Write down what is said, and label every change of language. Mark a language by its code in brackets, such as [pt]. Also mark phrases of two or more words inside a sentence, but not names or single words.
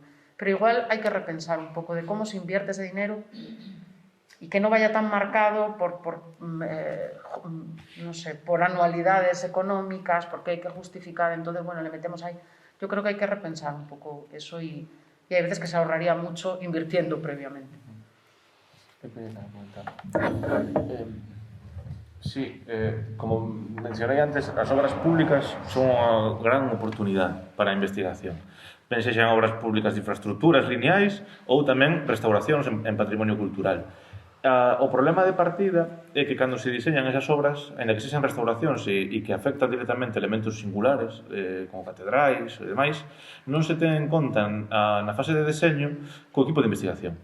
[es] Pero igual hay que repensar un poco de cómo se invierte ese dinero y que no vaya tan marcado no sé, por anualidades económicas, porque hay que justificar. Entonces, bueno, le metemos ahí. Yo creo que hay que repensar un poco eso y hay veces que se ahorraría mucho invirtiendo previamente. [gl] Sí, como mencionei antes, as obras públicas son unha gran oportunidade para a investigación. Ben sexan obras públicas de infraestructuras lineais ou tamén restauracións en patrimonio cultural. O problema de partida é que cando se diseñan esas obras, ainda que sexan restauracións e que afectan directamente elementos singulares, como catedrais e demais, non se ten en conta na fase de deseño co equipo de investigación.